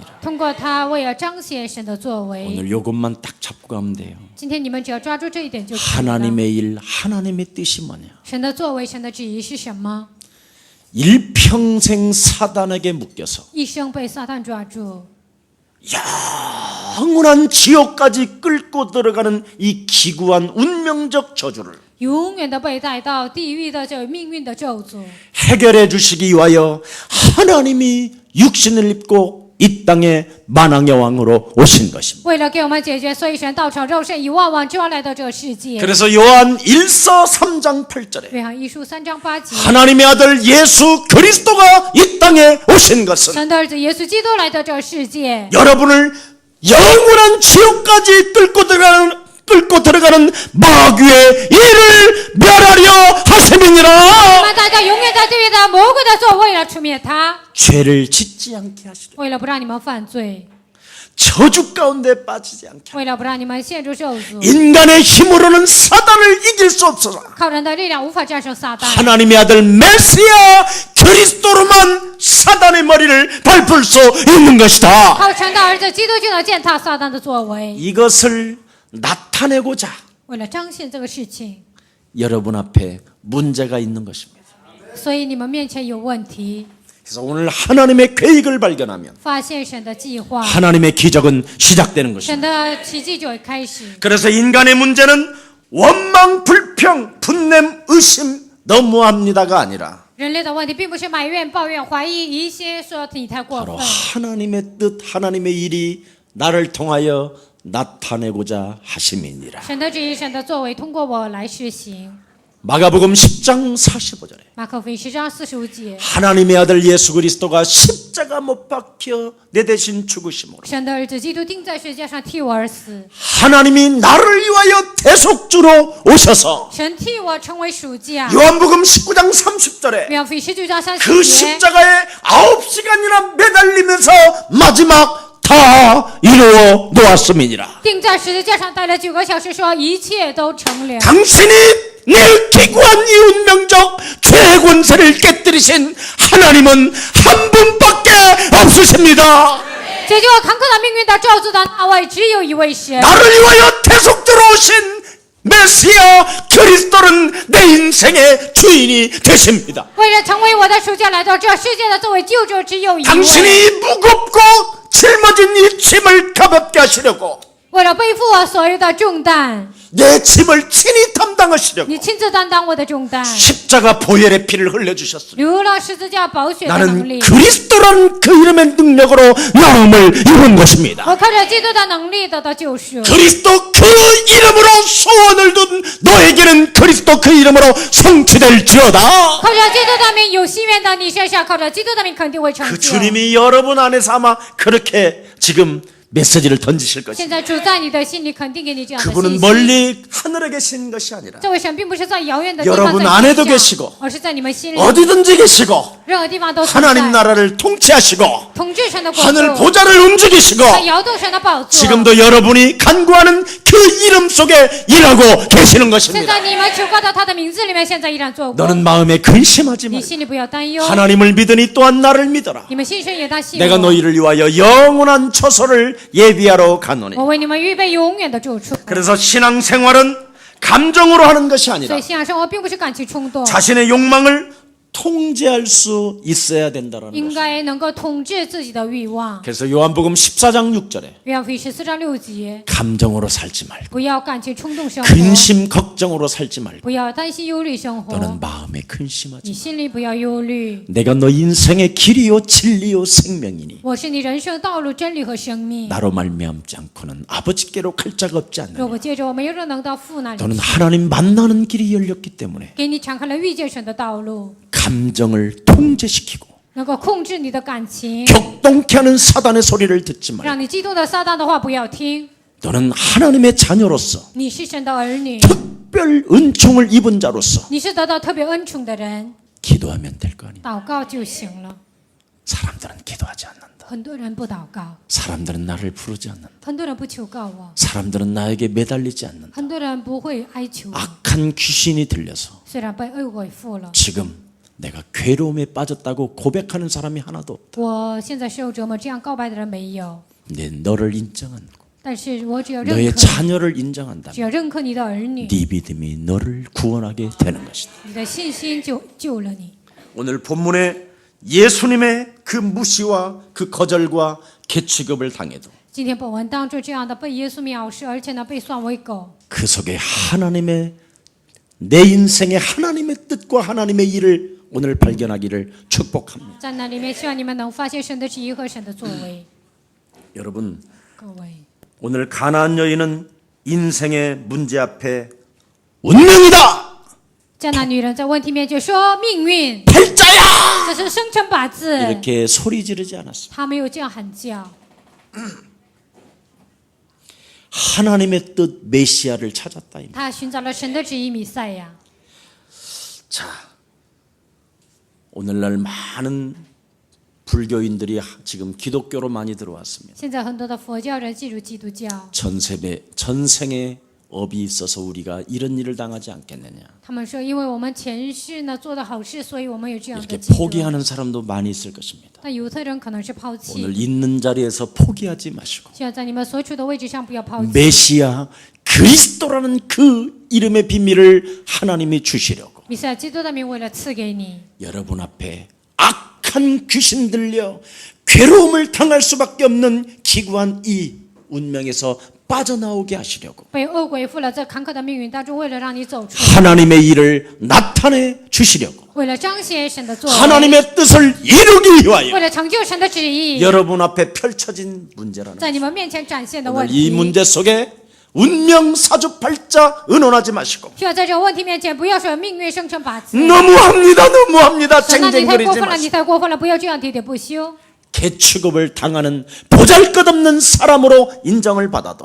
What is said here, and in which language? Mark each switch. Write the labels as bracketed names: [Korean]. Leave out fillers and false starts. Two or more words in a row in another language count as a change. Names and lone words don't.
[Chinese] 通过他为了彰显神的作为。 [Korean] 오늘 요것만 딱 잡고 가면 돼요. [Chinese] 今天你们只要抓住这一点就可以了。 [Korean] 하나님의 일, 하나님의 뜻이 뭐냐? [Chinese] 神的作为，神的旨意是什么？ [Korean] 일평생 사단에게 묶여서 [Chinese] 一生被撒旦抓住， [Korean] 영원한 지옥까지 끌고 들어가는 이 기구한 운명적 저주를 [Chinese] 永远的被带到地狱的这命运的咒诅， [Korean] 해결해 주시기 위하여 하나님이 육신을 입고 이 땅에 만왕의 왕으로 오신 것입니다. [Chinese] 为了给我们解决，所以神道成肉身，以万王之王来到这个世界。 [Korean] 그래서 요한 1서 3장 8절에 [Chinese] 约翰一书3章8节， [Korean] 하나님의 아들 예수 그리스도가 이 땅에 오신 것은 [Chinese] 神的儿子耶稣基督来到这个世界， [Korean] 여러분을 영원한 지옥까지 끌고 들어가는 마귀의 일을 멸하려 하심이니라. [Chinese] 我们带到永远在地狱的魔鬼的作，为了除灭他， [Korean] 죄를 짓지 않게 하시려. [Chinese] 为了不让你们犯罪， [Korean] 저주 가운데 빠지지 않게. [Chinese] 为了不让你们陷入咒诅， [Korean] 인간의 힘으로는 사단을 이길 수 없어서 [Chinese] 靠人的力量无法战胜撒旦。 [Korean] 하나님의 아들 메시아 그리스도로만 사단의 머리를 밟을 수 있는 것이다. [Chinese] 靠神的儿子基督就能践踏撒旦的作为。 [Korean] 이것을 나타내고자 [Chinese] 为了彰显这个事情， [Korean] 여러분 앞에 문제가 있는 것입니다. [Chinese] 所以你们面前有问题， [Korean] 그래서 오늘 하나님의 계획을 발견하면 [Chinese] 发现神的计划， [Korean] 하나님의 기적은 시작되는 것입니다. [Chinese] 神的奇迹就会开始。 [Korean] 그래서 인간의 문제는 원망, 불평, 분냄, 의심, 너무합니다가 아니라 [Chinese] 人类的问题并不是埋怨、抱怨、怀疑、疑心，说你太过 [Korean] 바로 [Chinese] 分。 [Korean] 하나님의 뜻, 하나님의 일이 나를 통하여 나타내고자 하심이니라. [Chinese] 神的旨意、神的作为，通过我来实行。 [Korean] 마가복음 10장 45절에 [Chinese] 马可福音10章45节， [Korean] 하나님의 아들 예수 그리스도가 십자가 못 박혀 내 대신 죽으심으로 [Chinese] 神的儿子基督钉在十字架上替我而死， [Korean] 하나님이 나를 위하여 대속주로 오셔서 [Chinese] 神替我成为赎价。 [Korean] 요한복음 19장 30절에 [Chinese] 约翰福音19章30 [Korean] 그 [Chinese] 节， [Korean] 십자가에 9시간이나 매달리면서 마지막 다 이루어 놓았음이니라. [Chinese] 钉在十字架上待了9个小时，说一切都成了。 [Korean] 당신이 내 기구한 이 운명적 죄의 권세를 깨뜨리신 하나님은 한 분밖에 없으십니다. [Chinese] 解决我坎坷的命运的咒诅的那位只有一位神。 [Korean] 나를 위하여 대속주로 오신 메시아 그리스도는 내 인생의 주인이 되십니다. [Chinese] 为了成为我的赎价来到这世界的作为救主只有一位。 [Korean] 당신이 무겁고 짊어진 이 짐을 가볍게 하시려고 [Chinese] 为了背负我所有的重担， [Korean] 내 짐을 친히 담당하시려고 [Chinese] 你亲自担当我的重担， [Korean] 십자가 보혈의 피를 흘려주셨습니다. [Chinese] 流了十字架宝血的能 [Korean] 나는 [Chinese] 力。 [Korean] 그리스도라는 그 이름의 능력으로 나음을 입은 것입니다. [Chinese] 我靠着基督的能力得到救赎。 [Korean] 그리스도 그 이름으로 소원을 둔 너에게는 그리스도 그 이름으로 성취될지어다. [Chinese] 靠着基督的名有心愿的你身上，靠着基督的名肯定会成 [Korean] 그 [Chinese] 就。 [Korean] 주님이 여러분 안에서 아마 그렇게 지금 메시지를 던지실 것입니다. [Chinese] 现在主在你的心里肯定给你这样的信 [Korean] 그분은 [Chinese] 息。 [Korean] 멀리 하늘에 계신 것이 아니라 [Chinese] 这位神并不是在遥远的地 [Korean] 여러분 [Chinese] 方在 [Korean] 안에도 [Chinese] 天上 [Korean] 계시고 [Chinese] 而是在你们心里， [Korean] 어디든지 계시고 [Chinese] 任何地方都存 [Korean] 하나님 [Chinese] 在。 [Korean] 나라를 통치하시고 [Chinese] 统治神的国 [Korean] 하늘 [Chinese] 度， [Korean] 보좌를 움직이시고 [Chinese] 在摇动神的宝座。 [Korean] 지금도 여러분이 간구하는 그 이름 속에 일하고 계시는 [Chinese] 现 [Korean] 것입니다. [Chinese] 在你们求告到他的名字里面，现在依然做过。 [Korean] 너는 마음에 근심하지 [Chinese] 你 [Korean] 말고 [Chinese] 心里不要担忧， [Korean] 하나님을 믿으니 또한 나를 믿어라. [Chinese] 你们信神也当信 [Korean] 내가 [Chinese] 我。 [Korean] 너희를 위하여 영원한 처소를 예비하러 가노니. [Chinese] 我为你们预备永远的住处。 [Korean] 그래서 신앙생활은 감정으로 하는 것이 [Chinese] 所 [Korean] 아니라 [Chinese] 以信仰生活并不是感情冲动， [Korean] 자신의 욕망을 통제할 수 있어야 된다라는 [Chinese] 应 [Korean] 것입니다. [Chinese] 该能够统治自己的欲望。 [Korean] 그래서 요한복음 14장 6절에 [Chinese] 约翰福音14章6节， [Korean] 감정으로 살지 말고 [Chinese] 不要感情冲动生活， [Korean] 근심 걱정으로 살지 말고 [Chinese] 不要担心忧虑生活， [Korean] 너는 마음에 근심하지 [Chinese] 你心里不要忧虑。 [Korean] 내가 너 인생의 길이요 진리요 생명이니 [Chinese] 我是你人生道路、真理和生命。 [Korean] 나로 말미암지 않고는 아버지께로 갈 자가 없지 [Chinese] 若 [Korean] 않느냐 [Chinese] 不借着我，没有人能到父那里 [Korean] 너는 [Chinese] 去。 [Korean] 하나님 만나는 길이 열렸기 때문에 [Chinese] 给你敞开了遇见神的道路， [Korean] 감정을 통제시키고 [Chinese] 能够控制你的感情， [Korean] 격동케 하는 사단의 소리를 듣지 말고 [Chinese] 让你激动的撒旦的话不要听。 [Korean] 너는 하나님의 자녀로서 [Chinese] 你是神的儿女， [Korean] 특별 은총을 입은 자로서 [Chinese] 你是得到特别恩宠的人， [Korean] 기도하면 될 거 아니에요. [Chinese] 祷告就行了。 [Korean] 사람들은 기도하지 않는다. [Chinese] 很多人不祷告， [Korean] 사람들은 나를 부르지 않는다. [Chinese] 很多人不求告我， [Korean] 사람들은 나에게 매달리지 않는다. [Chinese] 很多人不会哀求我。 [Korean] 악한 귀신이 들려서 [Chinese] 虽然被恶鬼附了， [Korean] 지금 내가 괴로움에 빠졌다고 고백하는 사람이 하나도 없다. [Chinese] 我现在受折磨，这样告白的人没有。 [Korean] 내 너를 인정하고 [Chinese] 但是我只有认 [Korean] 너의 [Chinese] 可， [Korean] 자녀를 인정한다면 [Chinese] 只要认可你的儿女， [Korean] 네 믿음이 너를 구원하게 되는 것이다. [Chinese] 你的信心就救了你。 [Korean] 오늘 본문에 예수님의 그 무시와 그 거절과 개취급을 당해도 [Chinese] 今天本文当中这样的被耶稣藐视，而且呢被算为狗， [Korean] 그 속에 하나님의 내 인생의 하나님의 뜻과 하나님의 일을 오늘 발견하기를 축복합니다. [Chinese] 在那里面，希望你们能发现神的旨意和神的作为。 [Korean] 여러분, [Chinese] 各位， [Korean] 오늘 가나안 여인은 인생의 문제 앞에 운명이다. [Chinese] 迦南女人在问题面前说命运， [Korean] 팔자야. [Chinese] 这是生辰八字， [Korean] 이렇게 소리 지르지 않았습니다. [Chinese] 她没有这样喊叫， [Korean] 하나님의 뜻 메시아를 찾았다. [Chinese] 她寻找了神的旨意弥赛亚。 [Korean] 자, 오늘날 많은 불교인들이 지금 기독교로 많이 들어왔습니다. [Chinese] 现在很多的佛教人进入基督教， [Korean] 전생에 업이 있어서 우리가 이런 일을 당하지 않겠느냐. [Chinese] 他们说，因为我们前世呢做的好事，所以我们有这样的 [Korean] 이렇게 [Chinese] 记录。 [Korean] 포기하는 사람도 많이 있을 것입니다. [Chinese] 但有的人可能是抛 [Korean] 오늘 [Chinese] 弃， [Korean] 있는 자리에서 포기하지 마시고 [Chinese] 希望在你们所处的位置上不要抛弃。 [Korean] 메시아 그리스도라는 그 이름의 비밀을 하나님이 주시려고 [Chinese] 弥赛亚基督的名为了赐给你， [Korean] 여러분 앞에 악한 귀신 들려 괴로움을 당할 수밖에 없는 기구한 이 운명에서 빠져나오게 하시려고 [Chinese] 被恶鬼附了这坎坷的命运当中，为了让你走出， [Korean] 하나님의 일을 나타내 주시려고 [Chinese] 为了彰显神的作为， [Korean] 하나님의 뜻을 이루기 위하여 [Chinese] 为了成就神的旨意， [Korean] 여러분 앞에 펼쳐진 문제라는 [Chinese] 在你们面前展现的问 [Korean] 오늘 이 [Chinese] 题。 [Korean] 문제 속에 운명 사주팔자 의논하지 마시고 [Chinese] 需要在这个问题面前不要说命运生辰八字， [Korean] 너무합니다 [Chinese] 神啊，你太过 [Korean] 쟁쟁거리지 [Chinese] 分了， [Korean] 마시고 [Chinese] 你太过分了，不要这样喋喋不休。 [Korean] 개취급을 당하는 보잘것없는 사람으로 인정을 받아도